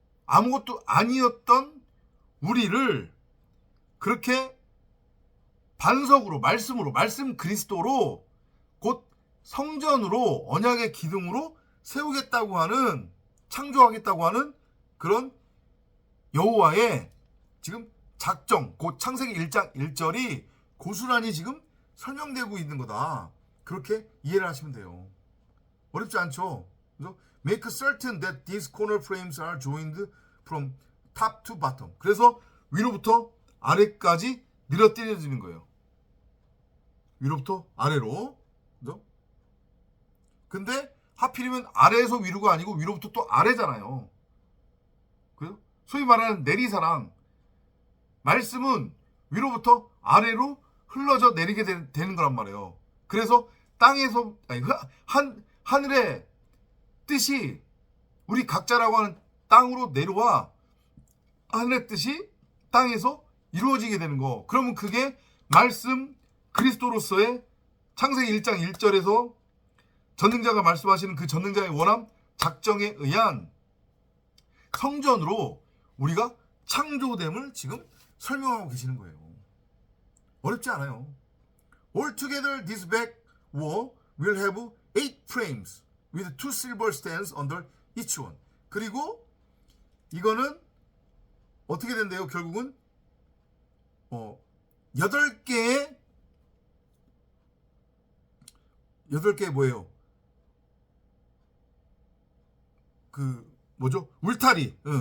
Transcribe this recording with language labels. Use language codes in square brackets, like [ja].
[ko] 아무것도 아니었던 우리를 그렇게 반석으로, 말씀 그리스도로, 곧 성전으로, 언약의 기둥으로 세우겠다고 하는, 창조하겠다고 하는 그런 여호와의 지금 작정, 곧 창세기 1장 1절이 고스란히 지금 설명되고 있는 거다. 그렇게 이해를 하시면 돼요. 어렵지 않죠? 그래서 [en] make certain that these corner frames are joined from top to bottom. [ko] 그래서 위로부터 아래까지 늘어뜨려지는 거예요. 위로부터 아래로. 그죠? 근데 하필이면 아래에서 위로가 아니고 위로부터 또 아래잖아요. 그죠? 소위 말하는 내리사랑. 말씀은 위로부터 아래로 흘러져 내리게 되는 거란 말이에요. 그래서 땅에서 하늘의 뜻이 우리 각자라고 하는 땅으로 내려와 하늘의 뜻이 땅에서 이루어지게 되는 거. 그러면 그게 말씀 그리스도로서의 창세기 1장 1절에서 전능자가 말씀하시는 그 전능자의 원함 작정에 의한 성전으로 우리가 창조됨을 지금 설명하고 계시는 거예요. 어렵지 않아요. [en] Altogether this back wall will have 8 frames with 2 silver stands under each one. [ko] 그리고 이거는 어떻게 된대요? 결국은 8개의 뭐예요? 그 뭐죠? 울타리.